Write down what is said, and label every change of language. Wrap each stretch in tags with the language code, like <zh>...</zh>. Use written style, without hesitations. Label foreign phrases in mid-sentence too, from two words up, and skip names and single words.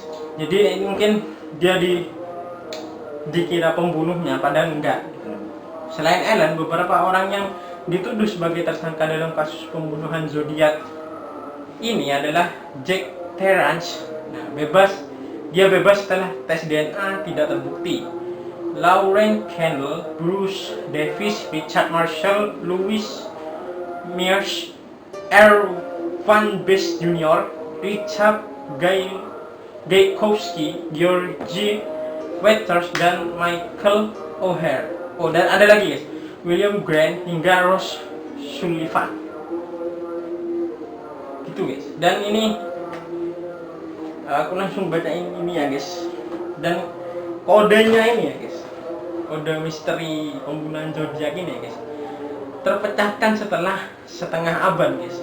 <id>Jadi mungkin dia dikira pembunuhnya padahal enggak. Selain Allen, beberapa orang yang dituduh sebagai tersangka dalam kasus pembunuhan Zodiac ini adalah Jack Terrance. Dia bebas setelah tes DNA tidak terbukti. Lauren Kendall, Bruce Davis, Richard Marshall, Louis Mears, R. Van Best Jr., Richard Gaykowski, Georgie Waters, dan Michael O'Hare. Oh, dan ada lagi, guys, William Grant hingga Ross Sullivan. Gitu, guys. Dan ini aku langsung bacain ini ya, guys. Dan kodenya ini ya, guys. Kode misteri pembunuhan Zodiac ini ya, guys, terpecahkan setelah setengah abad, guys.</id>